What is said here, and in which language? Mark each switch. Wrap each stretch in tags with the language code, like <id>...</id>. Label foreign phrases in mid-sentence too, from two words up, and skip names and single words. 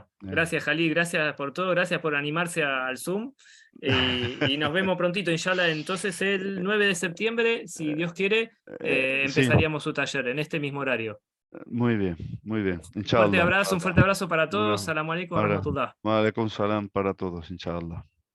<es>Eh, Gracias, Jalí, gracias por todo, gracias por animarse al Zoom. Y nos vemos prontito, inshallah. Entonces, el 9 de septiembre, si Dios quiere, sí, empezaríamos su taller en este mismo horario. muy bien, muy bien. Fuerte Inshallah. abrazo, un fuerte abrazo para todos. Una</es> <ar>سلام عليكم و</ar> <es>para rahmatullah.</es> <ar>وعليكم السلام</ar> <es>para todos, inshallah.</es>